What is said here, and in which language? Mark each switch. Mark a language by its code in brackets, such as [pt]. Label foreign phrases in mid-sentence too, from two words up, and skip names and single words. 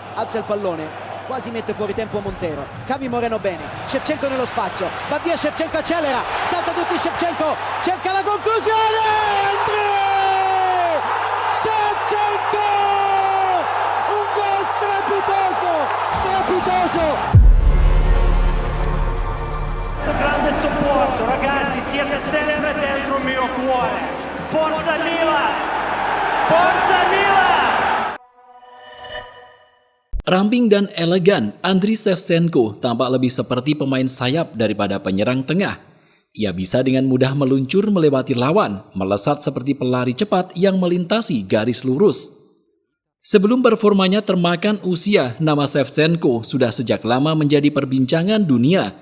[it] alza il pallone, quasi mette fuori tempo Montero, Javi Moreno bene, Shevchenko nello spazio, va via Shevchenko, accelera, salta tutti Shevchenko, cerca la conclusione, Andrei Shevchenko, un gol strepitoso, strepitoso. Grande supporto, ragazzi, siete sempre dentro il mio cuore. Forza Milan! Forza Milan! [id] Ramping dan elegan, Andriy Shevchenko tampak lebih seperti pemain sayap daripada penyerang tengah. Ia bisa dengan mudah meluncur melewati lawan, melesat seperti pelari cepat yang melintasi garis lurus. Sebelum performanya termakan usia, nama Shevchenko sudah sejak lama menjadi perbincangan dunia.